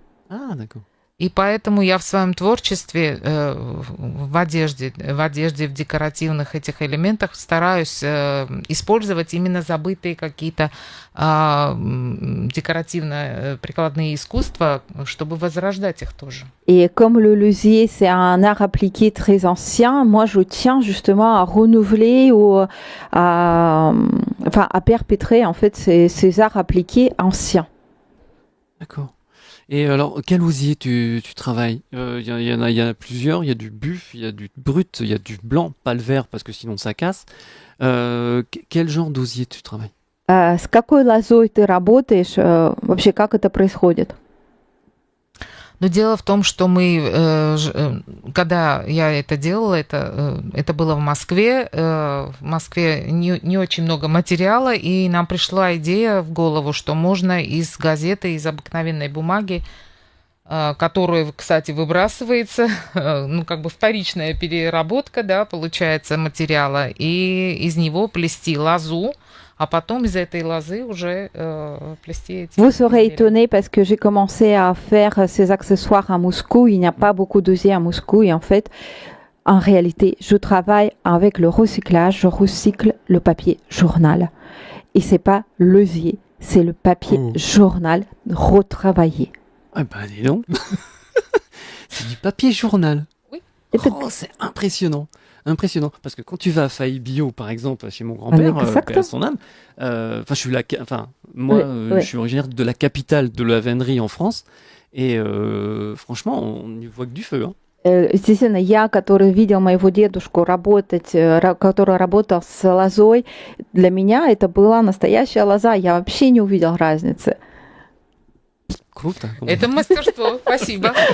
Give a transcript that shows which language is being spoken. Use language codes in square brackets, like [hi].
[fr] Ah, d'accord. [ru] И поэтому я в своем творчестве, в одежде, в декоративных этих элементах стараюсь использовать именно забытые какие-то декоративно-прикладные искусства, чтобы возрождать их тоже. [fr] Et comme le losier c'est un art appliqué très ancien, moi je tiens justement à renouveler ou à perpétrer en fait ces arts appliqués anciens. D'accord. Et alors, quel osier tu travailles? Il y en a plusieurs. Il y a du buff, il y a du brut, il y a du blanc, pas le vert parce que sinon ça casse. Quel genre d'osier tu travailles? [ru] С какой лозой ты работаешь? Вообще, как это происходит? Но дело в том, что мы, когда я это делала, это было в Москве. В Москве не очень много материала, и нам пришла идея в голову, что можно из газеты, из обыкновенной бумаги, которая, кстати, выбрасывается, ну, как бы вторичная переработка, да, получается, материала, и из него плести лозу, а потом из этой лозы уже плести эти... [fr] Vous serez étonné parce que j'ai commencé à faire ces accessoires à Moscou. Il n'y a pas beaucoup d'osier à Moscou et en fait, en réalité, je travaille avec le recyclage. Je recycle le papier journal. Et c'est pas l'osier, c'est le papier journal retravaillé. Ah bah dis donc. C'est du papier journal. Oui. Oh, c'est impressionnant. Impressionnant, parce que quand tu vas à Faille Bio, par exemple, chez mon grand-père, paix à son âme, moi, je suis originaire de la capitale de la vannerie en France, et franchement, on n'y voit que du feu. Hein. [ru] Естественно, я, который видел моего дедушку работать, который работал с лозой, для меня это была настоящая лоза, я вообще не увидел разницы. Круто. Это мастерство, спасибо.